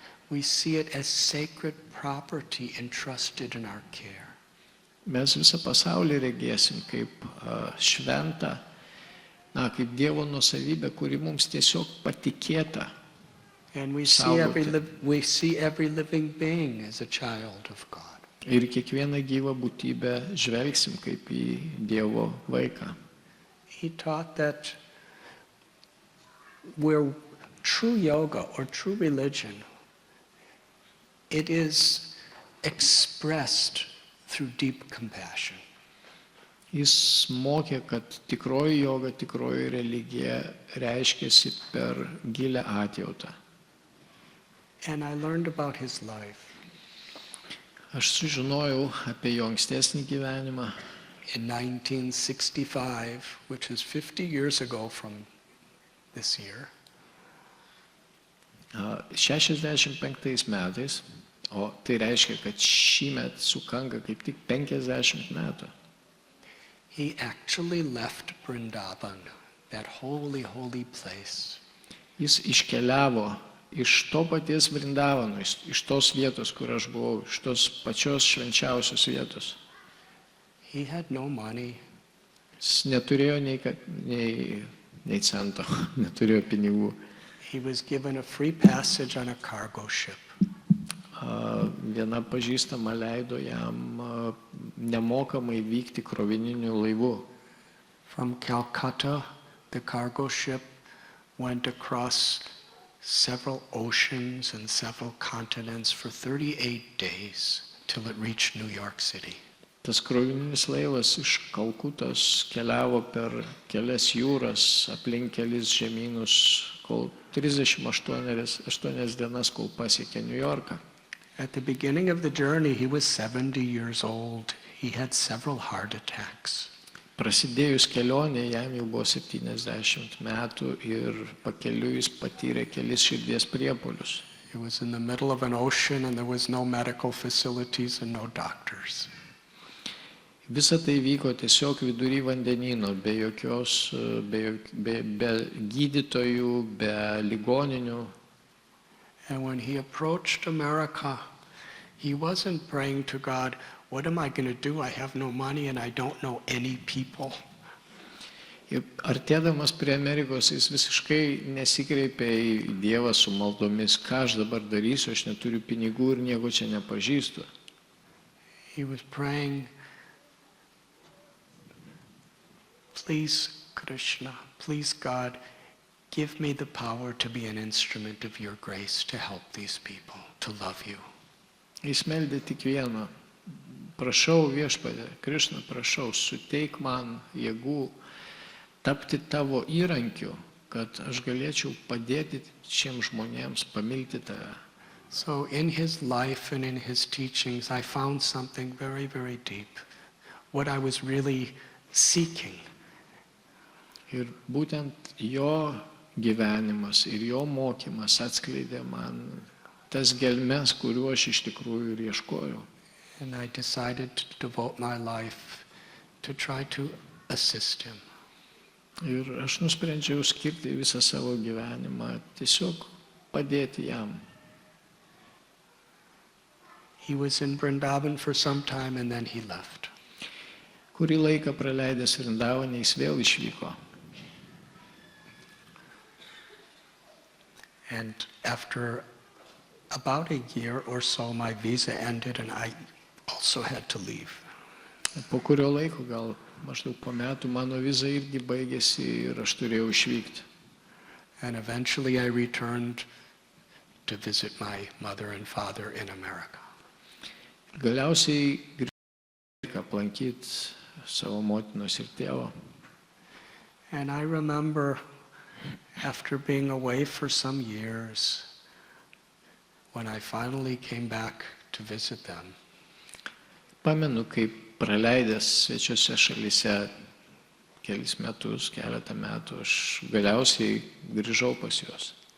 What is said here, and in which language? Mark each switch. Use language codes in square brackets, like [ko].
[en] We see it as sacred property entrusted in our care. [lt] Mes visą pasaulį regėsim kaip šventą, kaip Dievo nuosavybę, kuri mums tiesiog patikėta. [en] And we see every living being as a child of God. [lt] Ir kiekvieną gyvą būtybę žvelgsim kaip į Dievo vaiką. [en] He taught that where true yoga or true religion, it is expressed through deep compassion. [lt] Jis mokė, kad tikroji joga, tikroji religija reiškiasi per gilę atjautą. [en] And I learned about his life. [lt] Aš sužinojau apie jo ankstesnį gyvenimą. [en] In 1965, which is 50 years ago from this year, [lt] 65 metais, o tai reiškia, kad šįmet sukanka kaip tik 50 metų. [en] he actually left Vrindavan, that holy, holy place. [lt] Jis iškeliavo iš to paties Vrindavano, iš tos vietos, kur aš buvau, iš tos pačios švenčiausios vietos. [en] He had no money. [lt] Jis neturėjo nei cento, neturėjo pinigų. [en] He was given a free passage on a cargo ship. [lt] Viena pažįstama leido jam nemokamai vykti krovininiu laivu. [en] From Calcutta, the cargo ship went across several oceans and several continents for 38 days till it reached New York City. [lt] Tas krovininis laivas iš Kalkutos keliavo per kelias jūras, aplink kelis žemynus, kol 38 dienas, kol pasiekė New Yorką. [en] At the beginning of the journey, he was 70 years old. He had several heart attacks. [lt] Prasidėjus kelionė, jam jau buvo 70 metų ir pakeliui jis patyrė kelis širdies priepuolius. [en] It was in the middle of an ocean and there was no medical facilities and no doctors. [lt] Visa tai vyko tiesiog vidury vandenyno, be jokios, be gydytojų, be ligoninių. [en] And when he approached America, he wasn't praying to God, what am I going to do? I have no money and I don't know any people. [lt] Ir artėdamas prie Amerikos, jis visiškai nesikreipė į Dievą su maldomis, ką aš dabar darysiu, aš neturiu pinigų ir nieko čia nepažįstu. [en] He was praying, please Krishna, please God, give me the power to be an instrument of your grace to help these people, to love you. [lt] Jis meldė tik vieną. Prašau viešpatie, Krišna, prašau, suteik man jėgų tapti tavo įrankiu, kad aš galėčiau padėti šiems žmonėms pamilti tave. [en] So in his life and in his teachings, I found something very, very deep, what I was really seeking. [lt] Ir būtent jo gyvenimas ir jo mokymas atskleidė man tas gelmes, kuriuo aš iš tikrųjų ir ieškojau. [en] And I decided to devote my life to try to assist him. [lt] Ir aš nusprendžiau skirti visą savo gyvenimą, tiesiog padėti jam. [en] He was in Vrindavan for some time and then he left. [lt] Kurį laiką praleidęs Vrindavane, jis vėl išvyko. [en] And after about a year or so, my visa ended and I also had to leave. [lt] Po kurio laiko, gal maždaug po metų, mano viza irgi baigėsi ir aš turėjau išvykti. [en] And eventually I returned to visit my mother and father in America. [lt] Galiausiai grįžau aplankyti savo motinos ir tėvo. [en] And I remember after being away for some years, when I finally came back to visit them, [lt] Pamenu, kaip praleidęs svečiose šalyse keletą metų, aš galiausiai grįžau pas juos.